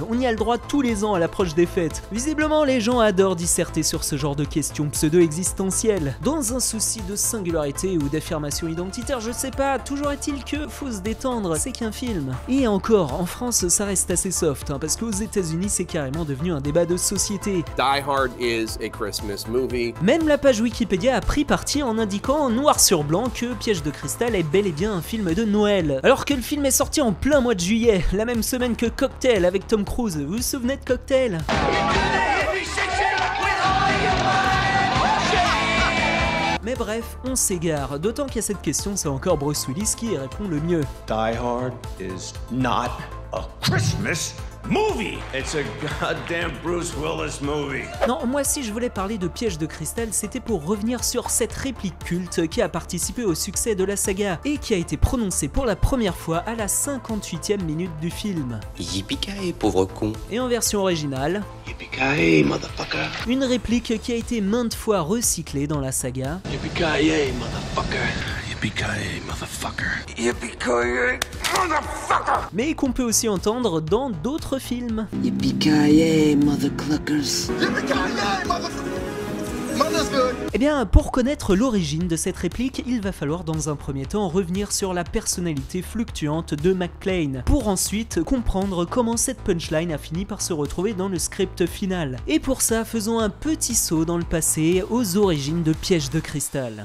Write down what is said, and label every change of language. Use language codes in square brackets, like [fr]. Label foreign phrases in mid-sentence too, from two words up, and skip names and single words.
[fr] On y a le droit tous les ans à l'approche des fêtes. Visiblement, les gens adorent disserter sur ce genre de questions pseudo-existentielles. Dans un souci de singularité ou d'affirmation identitaire, je sais pas, toujours est-il que faut se détendre, c'est qu'un film. Et encore, en France, ça reste assez soft, parce qu'aux États-Unis, c'est carrément devenu un débat de société. [en] Die Hard is a Christmas movie. [fr] Même la page Wikipédia a pris parti en indiquant noir sur blanc que Piège de cristal est bel et bien un film de Noël. Alors que le film est sorti en plein mois de juillet, la même semaine que Cocktail avec Tom Cruise. Vous vous souvenez de Cocktail ? Mais bref, on s'égare, d'autant qu'à cette question, c'est encore Bruce Willis qui y répond le mieux. [en] Die Hard is not a Christmas movie. It's a goddamn Bruce Willis movie. [fr] Non, moi si je voulais parler de Piège de cristal, c'était pour revenir sur cette réplique culte qui a participé au succès de la saga et qui a été prononcée pour la première fois à la 58e minute du film. [en] Yippee-ki-yay, [fr] pauvre con. Et en version originale, [en] Yippee-ki-yay, motherfucker. [fr] une réplique qui a été maintes fois recyclée dans la saga. [en] Yippee-ki-yay, motherfucker. Yippee-ki-yay, motherfucker. Yippee-ki-yay, motherfucker. [fr] Mais qu'on peut aussi entendre dans d'autres films. [en] Yippee-ki-yay, mothercluckers. Yippee-ki-yay, motherfucker. Mother's good. [fr] Eh bien, pour connaître l'origine de cette réplique, il va falloir dans un premier temps revenir sur la personnalité fluctuante de McClane, pour ensuite comprendre comment cette punchline a fini par se retrouver dans le script final. Et pour ça, faisons un petit saut dans le passé, aux origines de Piège de cristal.